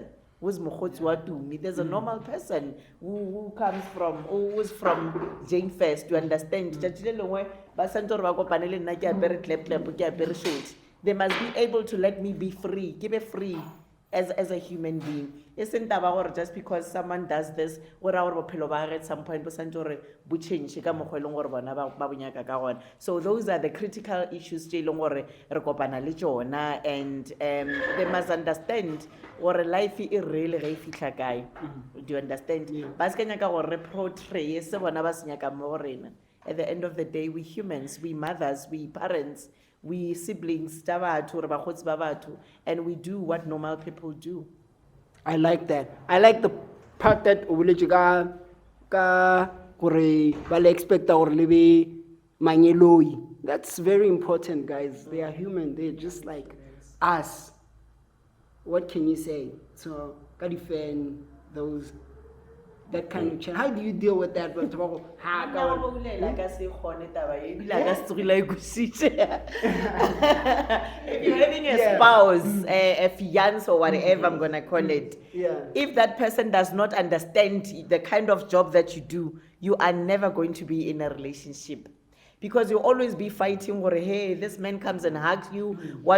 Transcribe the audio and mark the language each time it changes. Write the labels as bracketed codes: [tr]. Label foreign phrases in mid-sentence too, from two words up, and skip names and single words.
[en] There's a normal person who comes from, who's from Jane First, to understand. They must be able to let me be free. Give me free. as a human being. Isn't about just because someone does this, or our [nso] bophelo ba gagwe [en] at some point, [nso] bo change ka mokgwa e leng gore bona ba bo nyaka ka gona. [en] So those are the critical issues [nso] tse e leng gore re kopana le tsona, [en] and they must understand [nso] gore life e real ge e fitlha kae. [en] Do you understand? [nso] Ba se ka nyaka gore re portray se bona ba se nyaka mo go rena. [en] At the end of the day, we humans, we mothers, we parents, we siblings, [nso] tsa batho, re bakgotsi ba batho, [en] and we do what normal people do. I like that. I like the part that [nso] o boletse ka gore ba le expecta gore le be manyeloi. [en] That's very important, guys. They are human. They're just like us. What can you say? So, ka defend those, that kind of change. How do you deal with that? But [nso] Nna go bolela ka se kgone taba e, ebile a ka se tsogile a ikositse. [en] If you're having a spouse, a fiance or whatever I'm gonna call it, if that person does not understand the kind of job that you do, you are never going to be in a relationship. Because you'll always be fighting, or hey, this man comes and hugs you, what.